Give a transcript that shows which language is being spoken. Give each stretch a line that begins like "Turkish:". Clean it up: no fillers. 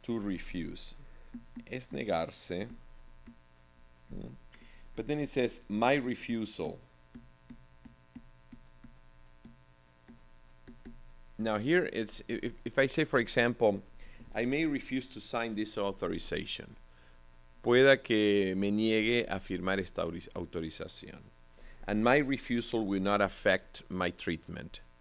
English: To refuse
Spanish: es negarse,
English: but then it says my refusal. Now here it's, if I say, for example, I may refuse to sign this authorization.
Spanish: Pueda que me niegue a firmar esta autorización.
English: And my refusal will not affect my treatment.